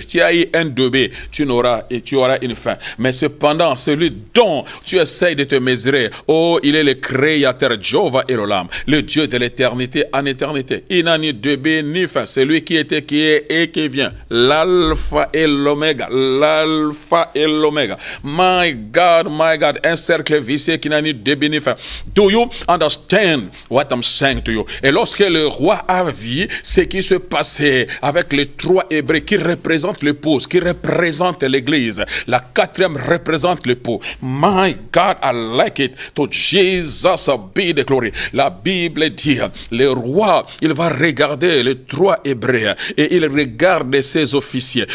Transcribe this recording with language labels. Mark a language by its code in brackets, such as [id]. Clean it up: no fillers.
[fr] Tu as eu un début, tu auras une fin. Mais cependant, celui dont tu essayes de te mesurer, oh, il est le créateur, Jéhovah Elohim, le Dieu de l'éternité en éternité. Il n'a ni début ni fin. C'est lui qui était, qui est et qui vient. L'alpha et l'oméga. L'alpha et l'oméga. [en] My God, [fr] un cercle vicieux qui n'a ni début ni fin. [en] Do you understand what I'm saying to you? [fr] Et lorsque le roi a vu ce qui se passait avec les trois Hébreux qui représentent l'épouse, qui représentent l'église, la quatrième représente l'époux. [en] My God, I like it. To Jesus be the glory. [fr] La Bible dit, le roi, il va regarder les trois Hébreux et il regarde ses officiers.